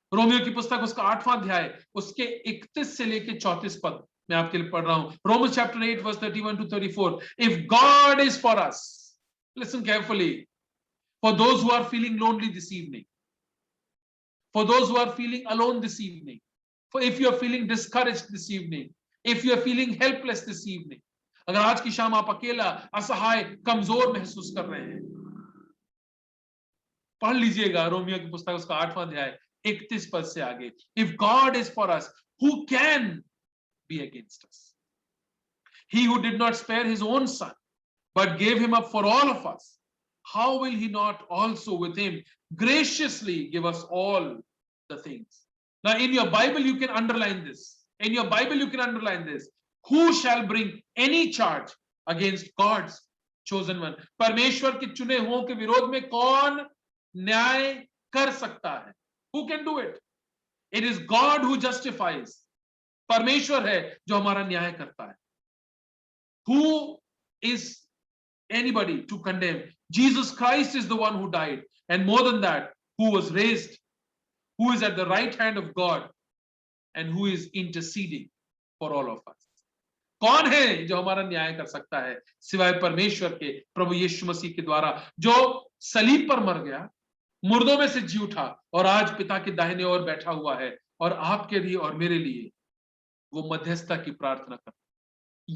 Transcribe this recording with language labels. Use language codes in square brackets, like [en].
[hi] Romeo की पुस्तक उसका 8वां अध्याय उसके 31 से लेके 34 पद मैं आपके लिए पढ़ रहा हूं। [en] Romans chapter 8 verse 31 to 34. If God is for us, listen carefully, for those who are feeling lonely this evening, for those who are feeling alone this evening, for if you are feeling discouraged this evening, if you are feeling helpless this evening, [hi] अगर आज की शाम आप अकेला, असहाय, कमजोर महसूस कर रहे हैं, पढ़ लीजिएगा रोमियो की पुस्तक उसका 8वां अध्याय 31 पद से आगे। [en] If God is for us, who can be against us? He who did not spare his own son, but gave him up for all of us, how will he not also with him graciously give us all the things? Now in your Bible you can underline this. In your Bible you can underline this. Who shall bring any charge against God's chosen one? [hi] परमेश्वर के चुने हुओं के विरोध में कौन न्याय कर सकता है? [en] Who can do it? It is God who justifies. [hi] परमेश्वर है जो हमारा न्याय करता है। [en] Who is anybody to condemn? Jesus Christ is the one who died, and more than that, who was raised, who is at the right hand of God, and who is interceding for all of us. [hi] कौन है जो हमारा न्याय कर सकता है सिवाय परमेश्वर के प्रभु यीशु मसीह के द्वारा, जो सलीब पर मर गया, मुर्दों में से जी उठा और आज पिता के दाहिने ओर बैठा हुआ है और आपके लिए और मेरे लिए वो मध्यस्थता की प्रार्थना करता है।